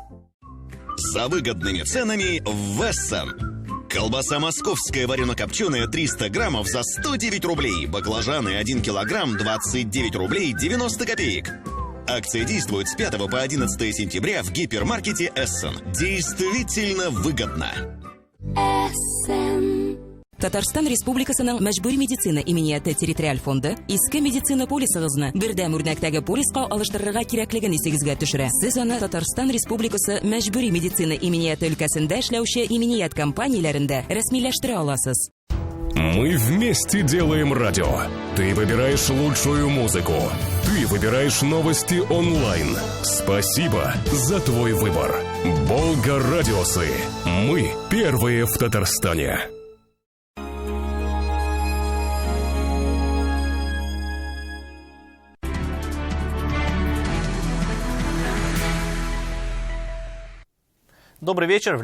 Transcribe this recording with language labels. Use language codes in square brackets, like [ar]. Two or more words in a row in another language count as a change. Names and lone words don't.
[ru] За выгодными ценами в Вессон. Колбаса московская варено-копченая 300 граммов за 109 рублей. Баклажаны 1 килограмм 29 рублей 90 копеек. Акция действует с 5 по 11 сентября в гипермаркете Эссен. Действительно выгодно. Эссен. [tt] Татарстан Республикасының мәҗбүри медицина иминияты территориаль фонды иске медицина полисыгызны бердәм үрнәктәге полиска алыштырырга кирәклеген исегезгә төшерә. Сез аны Татарстан Республикасы мәҗбүри медицина иминияты өлкәсендә эшләүче иминият компанияләрендә рәсмиләштерә аласыз. [ru] Мы вместе делаем радио. Ты выбираешь лучшую музыку. Ты выбираешь новости онлайн. Спасибо за твой выбор. Волга-радиосы. Мы первые в Татарстане. Добрый вечер.